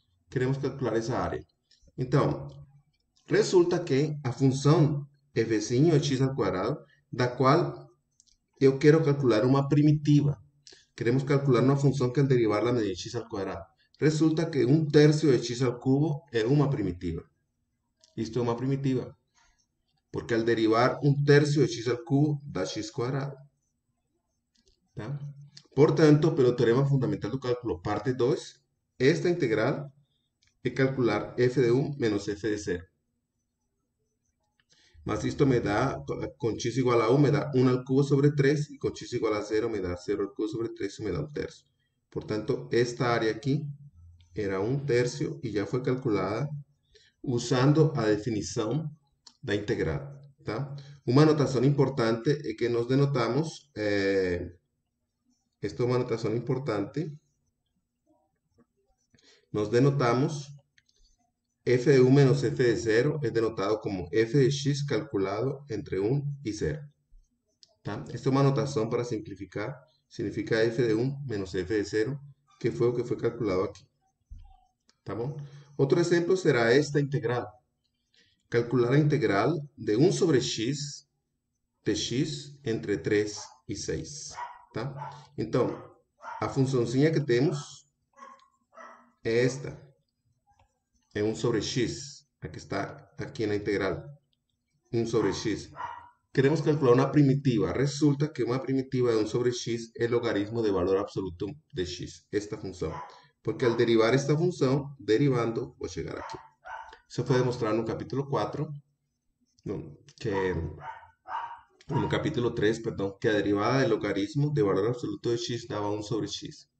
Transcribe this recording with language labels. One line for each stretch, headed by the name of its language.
Portuguese: Queremos calcular essa área. Então, resulta que a função fzinho é x ao quadrado, da qual eu quero calcular uma primitiva. Queremos calcular uma função que
Spanish: al derivarla
Portuguese: me dê x ao quadrado. Resulta que 1/3 de x ao cubo é uma primitiva. Isto é uma primitiva.
Spanish: Porque al derivar un tercio de x al cubo da x cuadrado. ¿Tá?
Portuguese: Por tanto, pelo teorema fundamental do cálculo, parte 2, esta integral é calcular f de 1 menos f de 0.
Spanish: Mas esto me da, con x igual a 1 me da 1 al cubo sobre 3, y con x igual a 0 me da 0 al cubo sobre 3 y me da un tercio. Por tanto, esta área aquí era un tercio y ya fue calculada
Portuguese: usando a definição da integral. Tá? Uma anotação importante é que nós denotamos, esta é uma anotação importante, nós denotamos f de 1 menos f de 0
Spanish: es denotado como f de x calculado entre 1 y 0.
Portuguese: ¿Tá?
Spanish: Esta es una anotación para simplificar. Significa f de 1 menos f de 0, que fue lo que fue calculado aquí.
Portuguese: ¿Tá bom?
Spanish: Otro ejemplo será esta integral. Calcular la integral de 1 sobre x de x entre 3 y 6. Tá?
Portuguese: Então, a funçãozinha que temos é esta. É 1 sobre x.
Spanish: Aquí está, aquí en la integral. 1 sobre x. Queremos calcular una primitiva. Resulta que una primitiva de 1 sobre x es logaritmo de valor absoluto de x, esta función. Porque al derivar esta función, derivando, voy a llegar aquí. Eso fue demostrado en el capítulo 4, no, en el capítulo 3, perdón, que
Portuguese: a derivada
Spanish: del logaritmo de valor absoluto de x daba 1 sobre x.